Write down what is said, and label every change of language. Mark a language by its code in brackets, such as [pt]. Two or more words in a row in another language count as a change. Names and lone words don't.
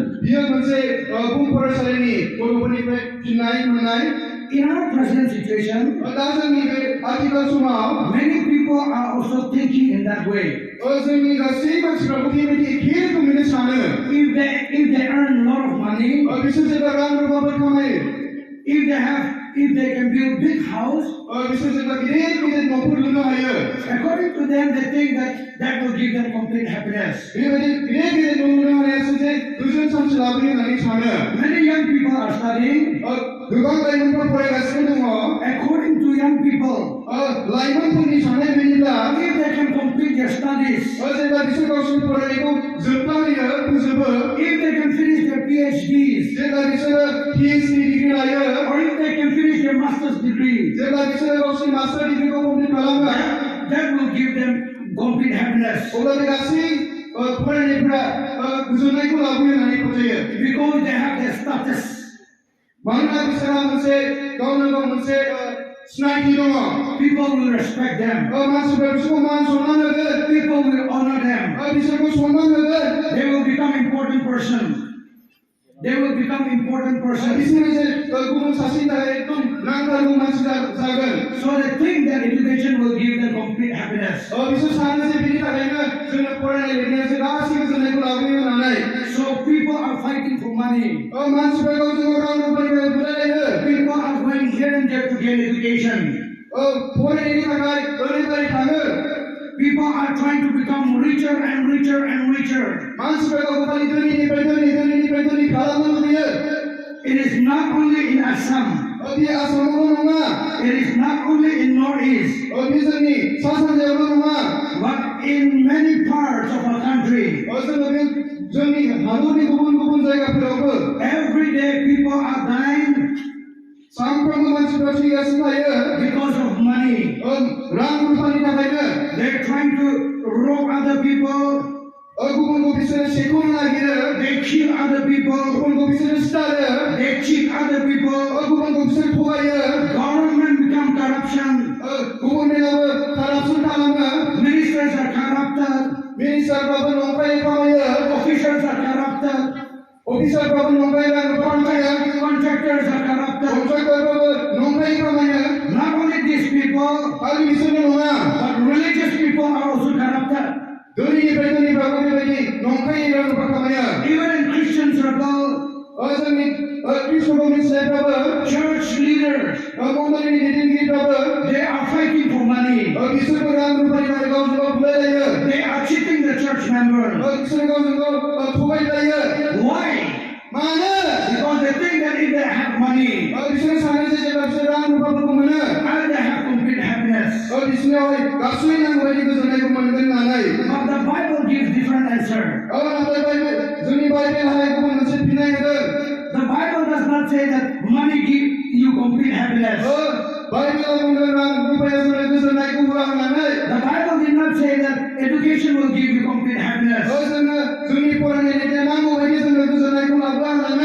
[brx] बियो मोनसे बुहुम फरायसालिनि गथ'फोरनिफ्राय फिननाय मोननाय [en] In our present situation, [brx] दा जोंनि बे आथिखाल समाव [en] many people are also thinking in that way. [brx] जोंनि गासै मानसिफ्राबो बेबायदि एखे रोखोमैनो सानो [en] If they earn a lot of money, [brx] बिसोर जेब्ला रां रुफाफोर खामायो [en] if they can build big house, [brx] बिसोर जेब्ला गिदिर गिदिर न'फोर लुनो हायो [en] according to them, they think that will give them complete happiness. [brx] बेबायदि गिदिर गिदिर न' लुनो हानायासो जे गोजोन सान्थि लाबोयो होननानै सानो [en] Many young people are studying. [brx] गोबां लाइमोनफोर फरायगासिनो दङ [en] According to young people, [brx] लाइमोनफोरनि साननाय बायदिब्ला [en] if they can complete their studies, [brx] जेब्ला बिसोर गावसोरनि फरायनायखौ जोबना होयो फोजोबो [en] if they can finish their PhDs, [brx] जेब्ला बिसोरो [en] PhD degree [brx] लायो [en] or if they can finish their master's degree, [brx] जेब्ला बिसोरो गावसोरनि [en] master degree complete [brx] खालामो [en] that will give them complete happiness. [brx] अब्ला बे गासै फरायनायफोरा गोजोननायखौ लाबोयो होननानै फोथायो [en] Because they have their status. [brx] मानोना बिसोरहा मोनसे गावनो गाव मोनसे सिनायथि दङ [en] People will respect them. [brx] मानसिफ्रा बिसोरखौ मान सनमान होगोन [en] People will honor them. [brx] बिसोरखौ सनमान होगोन [en] They will become important person. They will become important person. [brx] बिसोरो जे गुबुन सासेनि थाखाय एकदम नांथारगौ मानसि जागोन [en] So they think that education will give them complete happiness. [brx] बिसोर सानो जे बिनि थाखायनो जोंनो फरायनाय लिरनायासो गासै गोजोननायखौ लाबोयो होननानै [en] So people are fighting for money. [brx] मानसिफ्रा गावजों गाव रां रुफानि बुलायलायो [en] People are going here and there to gain education. [brx] फरायनायनि थाखाय ओरैबायदि थाङो [en] People are trying to become richer and richer and richer. [brx] मानसिफ्रा गावखौ खालि धोनिनिफ्राय धोनि खालामनो लुबैयो [en] It is not only in Assam. [brx] बे आसामावल' नङा [en] It is not only in Northeast. [brx] बे जोंनि सा सानजायावल' नङा [en] But in many parts of our country. [brx] जोङो बे जोंनि हादरनि गुबुन गुबुन जायगाफोरावबो [en] Every day people are dying [brx] सानफ्रोमबो मानसिफ्रा थैगासिनो थायो [en] because of money. [brx] रां रुफानि थाखायनो [en] They're trying to rob other people. [brx] गुबुनखौ बिसोरो सेख'नो नागिरो [en] they kill other people, [brx] गुबुनखौ बिसोरो सिथारो [en] they cheat other people, [brx] गुबुनखौ बिसोर थगायो [en] government become corruption, [brx] गुबुन बेलाबो कारापसन खालामो [en] ministers are corrupted, [brx] मिनिस्टारफ्राबो नंखाय खामायो [en] officials are corrupted, [brx] अफिसारफ्राबो नंखाय रां खामायो [en] contractors are corrupted. [brx] कन्ट्राक्टरफ्राबो नंखाय खामायो [en] Not only these people, [brx] खालि बिसोरल' नङा [en] but religious people are also corrupted. [brx] धोनिनिफ्राय धोनिफ्राबो बेबायदि नंखाय रां खामायो [en] Even in Christian circle, [brx] जोंनि कृष्णखौ मिथिनायफ्राबो [en] church leaders, [brx] मण्डलीनि दैदेनगिरिफ्राबो [en] they are fighting for money. [brx] बिसोरबो रां रुफानि थाखाय गावजों गाव बुलायलायो [en] They are cheating the church members. [brx] बिसोर गावजों गाव थगायलायो [en] Why? [brx] मानो [en] Because they think that if they have money, [brx] बिसोर सानो जे जेब्ला बिसोर रां रुफाफोरखौ मोनो [en] and they have complete happiness. [brx] बिसोरनियावहाय गासै नांगौ बायदि गोजोननायखौ मोनगोन होननानै [en] But the Bible gives different answer. [brx] नाथाय जोंनि बाइबेलाहाय गुबुन मोनसे फिननाय होदों [en] The Bible does not say that money gives you complete happiness. [brx] बाइबेलाव बुंदों रां रुफाया जोंनो गोजोननायखौ होआ होननानै [en] The Bible did not say that education will give you complete happiness. [brx] जोंनो जोंनि फरायनायनिफ्राय नांगौ बायदि जोंनो गोजोननायखौ लाबोआ होननानै